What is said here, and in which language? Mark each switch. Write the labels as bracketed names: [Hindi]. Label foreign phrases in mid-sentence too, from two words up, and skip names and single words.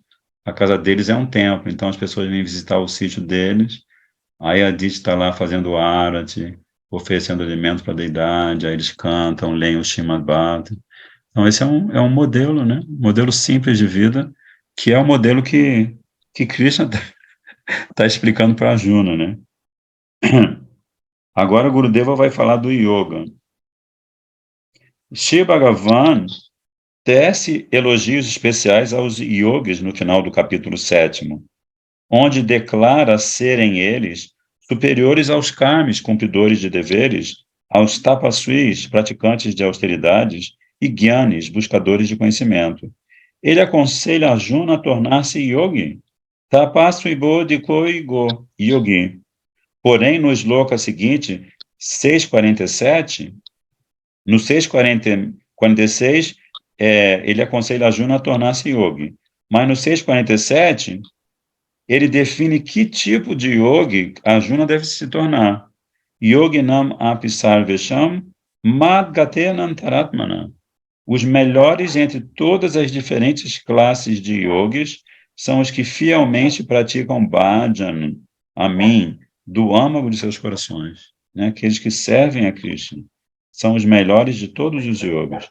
[Portuguese] A casa deles é um templo, então as pessoas vêm visitar o sítio deles, aí a Aditi está lá fazendo arati, oferecendo alimento para a deidade, aí eles cantam, leem o Srimad Bhagavatam. Então, esse é um modelo, né? Um modelo simples de vida, que é o modelo que Krishna está explicando para Arjuna, né? Agora, Gurudeva vai falar do yoga. Shri Bhagavan tece elogios especiais aos yogis no final do capítulo 7º, onde declara serem eles superiores aos karmis, cumpridores de deveres, aos tapasvis, praticantes de austeridades, e gyanis, buscadores de conhecimento. Ele aconselha Arjuna a tornar-se yogi, [Sanskrit] तपस्विभ्यो अधिको योगी. [Portuguese] Porém, no sloka seguinte, 6.47, no 6.46, ele aconselha Arjuna a tornar-se yogi. Mas no 6.47, ele define que tipo de yogi Arjuna deve se tornar. [Sanskrit] योगिनाम् अपि सर्वेषां मद्गतेन अन्तरात्मना. [Portuguese] Os melhores entre todas as diferentes classes de yogis são os que fielmente praticam bhajan, a mim, do âmago de seus corações, né? Aqueles que servem a Krishna. São os melhores de todos os yogas.